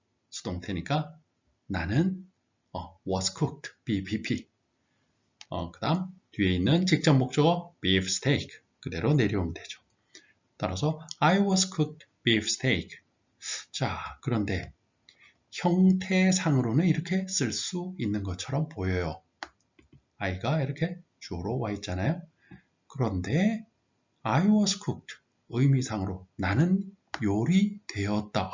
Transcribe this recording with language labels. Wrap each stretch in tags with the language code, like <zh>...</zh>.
<ko>수동태니까 나는</ko> <en>was cooked, BPP.</en> <ko>그 다음 뒤에 있는 직접 목적어 beef steak 그대로 내려오면 되죠. 따라서</ko> <en>I was cooked beef steak.</en> <ko>자, 그런데 형태상으로는 이렇게 쓸 수 있는 것처럼 보여요. I가 이렇게 주어로 와 있잖아요. 그런데</ko> <en>I was cooked</en> <ko>의미상으로 나는 요리되었다.</ko>